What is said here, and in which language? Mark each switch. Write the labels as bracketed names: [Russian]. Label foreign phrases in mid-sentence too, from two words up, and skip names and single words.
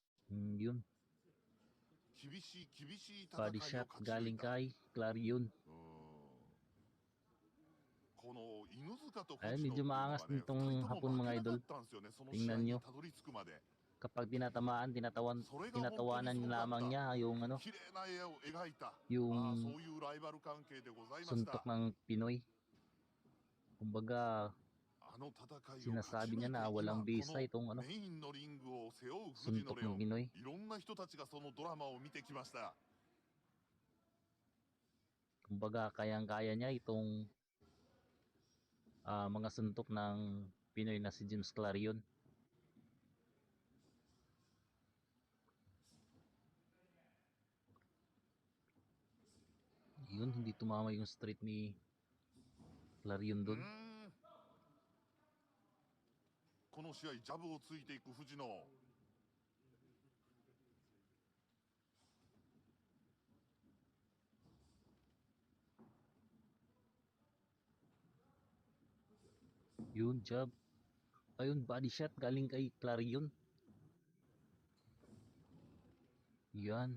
[Filipino] Yun, [Japanese] 厳しい厳しい戦いを [English] body [Japanese] 勝 [English] shot [Japanese] ち抜い [Filipino] galing [Japanese] た。 [Filipino] kay Clarion. [Japanese] この犬塚と [Filipino] Ay, [Japanese] 藤野っていう [Filipino] medyo [Japanese] のが [Filipino] maangas [Japanese] ね、 [Filipino] din tong [Japanese] 2人と [Filipino] Hapon [Japanese] も負 [Filipino] mga [Japanese] けなか [Filipino] idol. [Japanese] ったんですよね、その [Filipino] Tingnan [Japanese] 試合に [Filipino] nyo. [Japanese] たどり着くまで。 [Filipino] Kapag tinatamaan, tinatawanan yung lamang niya yung ano, [Japanese] 綺麗な絵を描いた、 [Filipino] yung [Japanese] そういうライバル関係でございました。 [Filipino] suntok ng Pinoy. Kumbaga, [Japanese] あの戦いを [Filipino] sinasabi niya na walang bisa itong ano, [Japanese] メインのリングを背負う藤野 [Filipino] suntok [Japanese] レオ [Filipino] ng [Japanese] ン、 [Filipino] Pinoy. [Japanese] いろんな人たちがそのドラマを見てきました。 [Filipino] Kumbaga, kayang-kaya niya itong mga suntok ng Pinoy na si James Clarion. Yun, hindi tumama yung straight ni Clarion [Japanese] う [Filipino] doon. [Japanese] ん、この試合ジャブをついていく藤野。 [Filipino] Yun, jab. Ayun, [English] body shot [Filipino] galing kay Clarion. Yan.